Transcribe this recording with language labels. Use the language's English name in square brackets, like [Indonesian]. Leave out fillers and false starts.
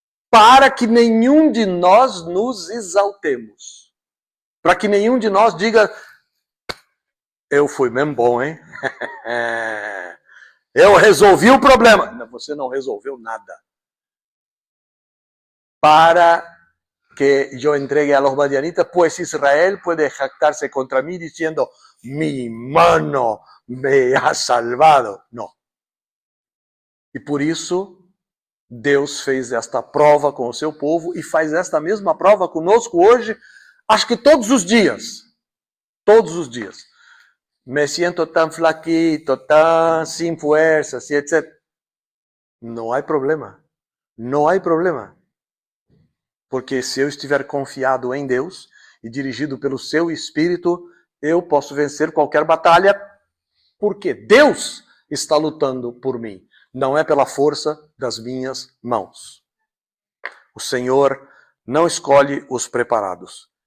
[Portuguese] Para que nenhum de nós nos exaltemos. Para que nenhum de nós diga, eu fui mesmo bom, hein? Eu resolvi o problema. Não, você não resolveu nada. [Spanish] Para que [Portuguese] eu [Spanish] entregue a los madianitas, pues Israel puede jactarse contra mí diciendo, mi mano me ha salvado. [Portuguese] Não. E por isso, Deus fez esta prova com o seu povo e faz esta mesma prova conosco hoje, acho que todos os dias. Todos os dias. [Spanish] Me siento tan flaquito, tan sin fuerzas, etc. [Portuguese] Não há problema. Não há problema. Porque se eu estiver confiado em Deus e dirigido pelo seu Espírito, eu posso vencer qualquer batalha, porque Deus está lutando por mim. Não é pela força das minhas mãos. O Senhor não escolhe os preparados.